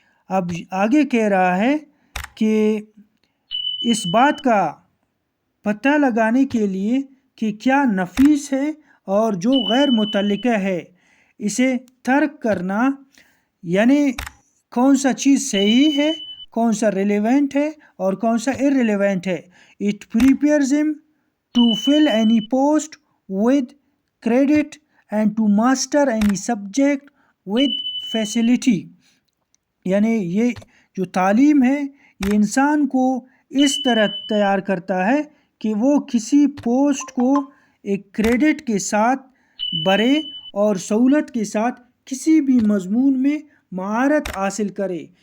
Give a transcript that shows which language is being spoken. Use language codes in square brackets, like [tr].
[ur] اب آگے کہہ رہا ہے کہ اس بات کا پتہ لگانے کے لیے کہ کیا نفیس ہے اور جو غیر متعلقہ ہے اسے ترک کرنا، یعنی کون سا چیز صحیح ہے، کون سا ریلیونٹ ہے اور کون سا irrelevant ہے. [en] It prepares him to fill any post with credit and to master any subject with facility. [ur] یعنی یہ جو تعلیم ہے یہ انسان کو اس طرح تیار کرتا ہے کہ وہ کسی پوسٹ کو ایک کریڈٹ کے ساتھ بھرے اور سہولت کے ساتھ کسی بھی مضمون میں مہارت حاصل کرے.